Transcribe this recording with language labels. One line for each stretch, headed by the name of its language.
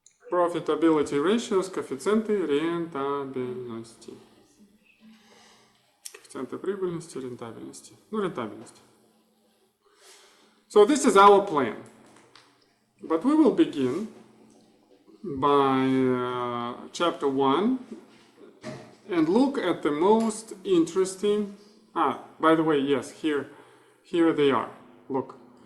English: Profitability ratios,
Russian: коэффициенты рентабельности. Коэффициенты прибыльности, рентабельности. Ну, рентабельность.
English: So this is our plan. But we will begin by chapter 1 and look at the most interesting. By the way, yes, here they are. Look.